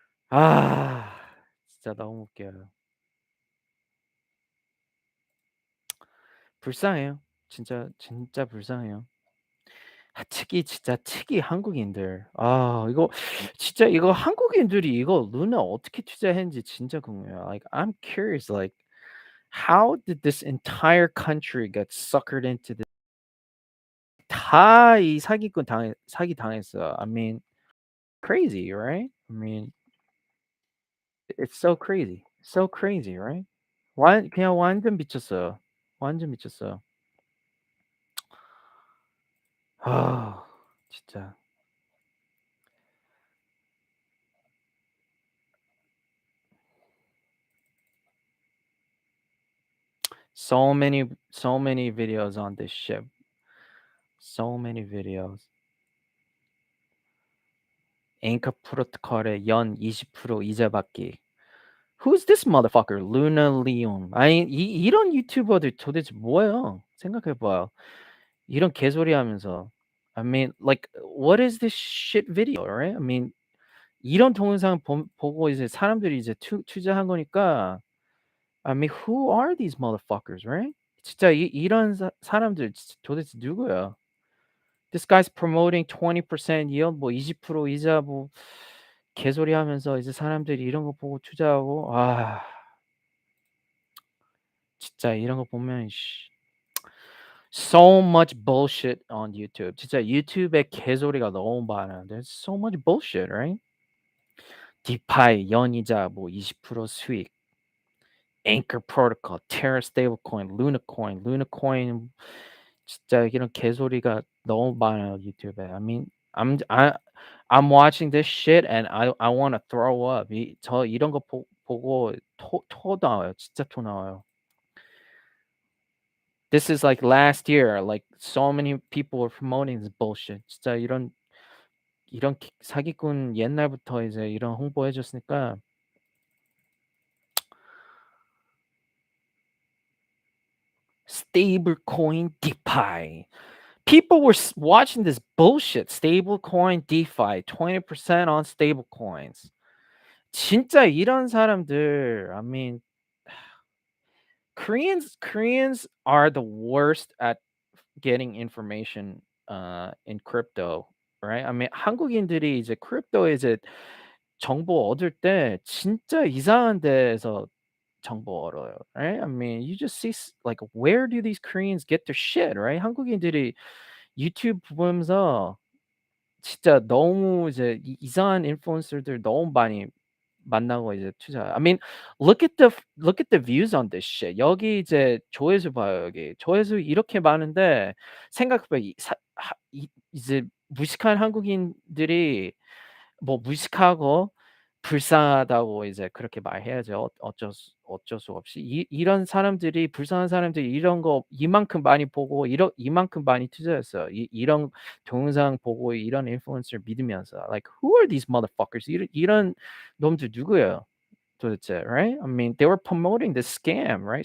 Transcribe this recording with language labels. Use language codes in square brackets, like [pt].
[ko] 아, 진짜 너무 웃겨요. 불쌍해요. 진짜 불쌍해요. 특히 한국인들. 아, 이거 진짜 이거 한국인들이 이거 루나 어떻게 투자했는지 진짜 궁금해요. [en] Like I'm curious like how did this entire country get suckered into this? [ko] 다 이 사기 당했어요. [en] I mean crazy, right? I mean, it's so crazy. So crazy, right? [ko] 그냥 완전 미쳤어요. 완전 미쳤어요. 아 진짜. [en] So many videos on this shit. So many videos. [ko] 앵커 프로토콜에 연 20% 이자 받기. [en] Who's this motherfucker? Luna Leon. [ko] 아니 이런 유튜버들 도대체 뭐예요? 생각해 봐요. 이런 개소리 하면서. [en] I mean, like, what is this shit video, right? I mean, [ko] 이런 동영상 보고 이제 사람들이 이제 투자한 거니까. [en] I mean, who are these motherfuckers, right? [ko] 진짜 이런 사람들 진짜 도대체 누구야? [en] This guy's promoting 20% yield, [ko] 뭐 20% 이자 뭐 개소리 하면서 이제 사람들이 이런 거 보고 투자하고. 진짜 이런 거 보면 [en] so much bullshit on YouTube. [ko] 진짜 유튜브에 개소리가 너무 많아. [en] There's so much bullshit, right? [ko] 디파이 연이자 뭐 20% 수익, [en] Anchor Protocol, Terra stablecoin, Luna coin. [ko] 진짜 이런 개소리가 너무 많아요 유튜브에. [en] I mean, I'm watching this shit and I want to throw up. [ko] 저 이런 거 보고 토 나와요. 진짜 토 나와요. [en] This is like last year. Like so many people were promoting this bullshit. [ko] 진짜 이런 사기꾼 옛날부터 이제 이런 홍보해 줬으니까. [en] Stablecoin DeFi. People were watching this bullshit. Stablecoin DeFi, 20% on stablecoins. [ko] 진짜 이런 사람들. [en] I mean, Koreans are the worst at getting information in crypto, right? I mean, [ko] 한국인들이 이제 크립토에 이제 정보 얻을 때 진짜 이상한 데에서 정보 얻어요, [en] right? I mean, you just see like where do these Koreans get their shit, right? [ko] 한국인들이 유튜브 보면서 진짜 너무 이제 이상한 인플루언서들 너무 많이 만나고 이제 투자. [en] I mean, look at the views on this shit. [ko] 여기 이제 조회수 봐요, 여기. 조회수 이렇게 많은데 생각해 봐. 이제 무식한 한국인들이 뭐 무식하고 불쌍하다고 이제 그렇게 말해야죠. 어쩔 수 없이. 이런 사람들이 불쌍한 사람들이 이런 거 이만큼 많이 보고 이만큼 많이 투자했어요. 이런 동영상 보고 이런 인플루언서를 믿으면서. [en] Like who are these motherfuckers? [ko] 이런 놈들 누구예요? 도대체, [en] right? I mean, they were promoting this scam, right?